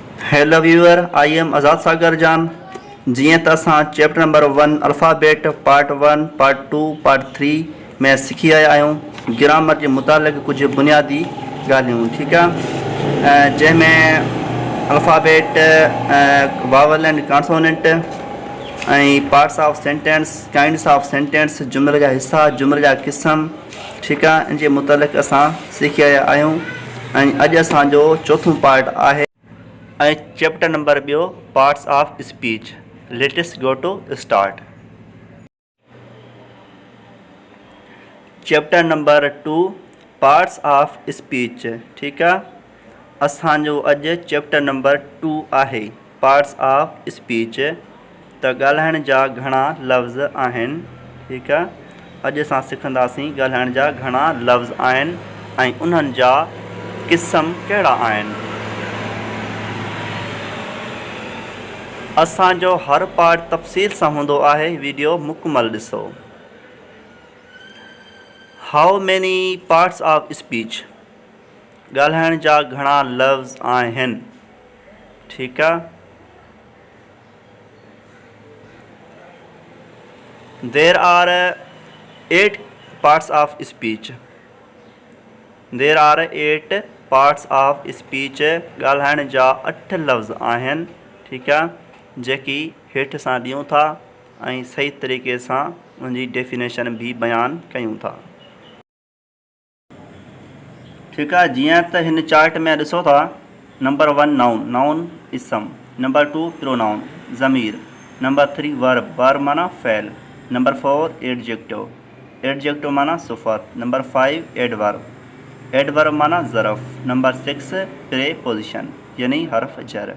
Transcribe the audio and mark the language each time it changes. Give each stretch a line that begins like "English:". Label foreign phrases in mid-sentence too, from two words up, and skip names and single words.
English: hello viewer, I am
Sindhi: आज़ाद सागर जान। जिए तो असां
English: chapter number 1 alphabet part 1 part 2 part 3
Sindhi: में सीखी आया आहियूं ग्रामर के मुतालिक़ कुछ बुनियादी ॻाल्हियूं। ठीक है, जैमें
English: alphabet, vowel and consonant, parts of sentence, kinds of sentence,
Sindhi: जुमले जा हिस्सा, जुमले जा क़िस्म। ठीक है, इन के मुतालिक़ असां सीखी आया आहियूं। अॼु असांजो चौथों पार्ट है
English: chapter number 2 parts of speech. let's go to start. chapter number 2 parts of speech.
Sindhi: ठीक है, असांजो अॼु
English: chapter number 2 है parts of speech.
Sindhi: तो ॻाल्हाइण जा घणा लफ़्ज़ आहिनि। ठीक है, अॼु असां सिखंदासीं ॻाल्हाइण जा घणा लफ़्ज़ आहिनि ऐं उन्हनि जा क़िस्म कहिड़ा आहिनि। असांजो हर पार्ट तफ़सील सां हूंदो आहे, वीडियो मुकमल ॾिसो।
English: how many parts of speech,
Sindhi: ॻाल्हाइण जा घणा लफ़्ज़ आहिनि। ठीक आहे,
English: there are 8 parts of speech. there are 8 parts of speech,
Sindhi: ॻाल्हाइण जा 8 लफ़्ज़ आहिनि। ठीक आहे, जेकी हेठि सां ॾियूं था ऐं सही तरीक़े सां उनजी डेफिनेशन भी बयान कयूं था। ठीक आहे, जीअं त हिन चार्ट में ॾिसो था,
English: number 1 noun, noun
Sindhi: इसम।
English: number 2 pronoun, ज़मीर। number 3 verb, verb
Sindhi: माना फ़ैल।
English: number 4 adjective, adjective
Sindhi: माना सिफ़त।
English: number 5 adverb, adverb
Sindhi: माना ज़रफ़।
English: number 6 preposition
Sindhi: यानी हर्फ जर।